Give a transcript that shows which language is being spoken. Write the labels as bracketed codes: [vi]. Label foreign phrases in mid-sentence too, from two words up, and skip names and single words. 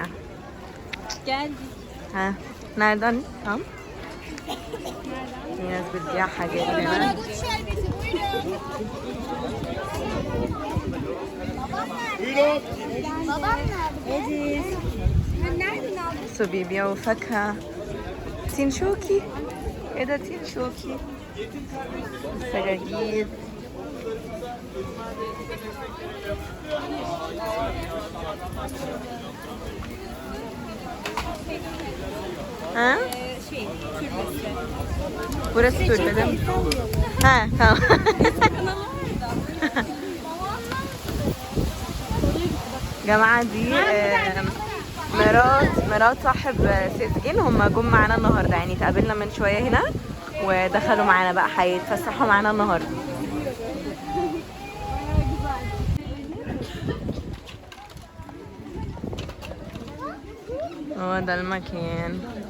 [tr] Geldik. [ar] ها [tr] nereden tam [ar] في ناس بتبيع حاجات هنا بصوا بيبيعوا فاكهة تين شوكي ايه ده تين شوكي سجاجيد ها [tr] Türbesi. burası türbe değil mi? Ha tamam. [ar] جماعة دي مرات صاحب سيسجين هم جم معانا النهارده يعني تقابلنا من شوية هنا ودخلوا معانا بقى هيتفسحوا معانا النهارده هو ده المكان